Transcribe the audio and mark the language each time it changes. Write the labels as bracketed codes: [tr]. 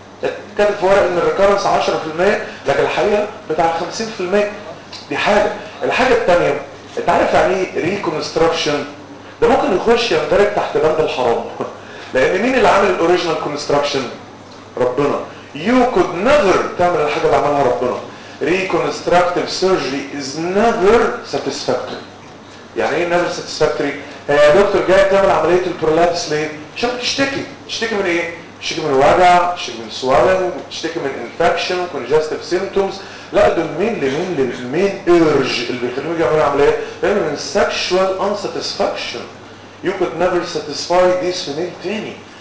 [ar] اتكتب في ورق ان الريكرنس 10% لكن الحقيقه بتاع 50%. دي حاجه. الحاجه الثانيه، انت عارف يعني ايه ريكونستراكشن؟ ده ممكن يخش يندرج تحت بند الحرام، لان مين اللي عامل الاوريجينال كونستراكشن؟ ربنا. [en] you could never [ar] تعمل الحاجه اللي عملها ربنا. [en] Reconstructive surgery is never satisfactory. [ar] يعني ايه [en] never satisfactory؟ [ar] هي يا دكتور جاي تعمل عملية البرولابس ليه؟ عشان تشتكي. تشتكي من ايه؟ تشتكي من وجع، تشتكي من swelling، تشتكي من infection، congestive symptoms. لا دول مين لمين للمين ايرج اللي بيخليهم يجوا يعملوا عملية؟ لأن من sexual unsatisfaction. [en] You could never satisfy this female [ar] تاني.